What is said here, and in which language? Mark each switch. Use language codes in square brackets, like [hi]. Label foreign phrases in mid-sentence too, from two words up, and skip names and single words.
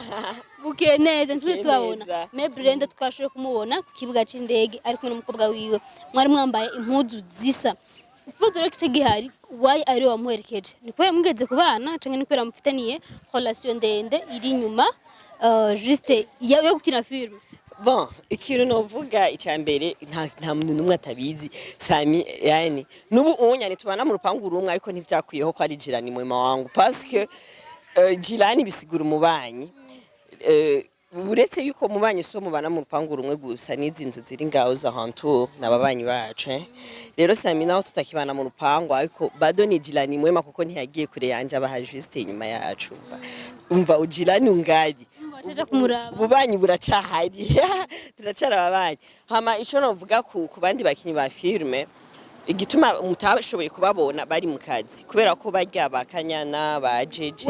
[rn] bukeneze ntitugeze tubabona me Brenda twashoboye kumubona ku kibuga c'indege ariko n'umukobwa wiwe mwari mwambaye impuzu zisa uvuze rero kice gihari why ari wamuherekeje ni kubera mugeze kubana canke ni kubera mufitaniye relation ndende iri nyuma juste yo gukina film bon ikintu novuga icambere nta muntu numwe atabizi Sammy yani nubu unyane tubana mu rupangu rumwe ariko ntivyakwiyeho ko ari [sw] jirani mwema wangu [fr] parce que [rn] jirani bisigura umubanyi uretse yuko mubanyi so mubana mu rupangu rumwe gusa n'izinzu ziri ngaho za hantu nababanyi bacu rero Sammy naho tutakibana mu rupangu ariko [sw] bado ni jirani mwema [rn] kuko ntiyagiye kure yanje abaha juste inyuma yacu umva ujirani ungaji bubanyi buracahari turacara ababanyi hama ico novuga ku bandi bakinyi ba filme igituma mutashoboye kubabona bari mu kazi kubera ko barya bakanyana bajeje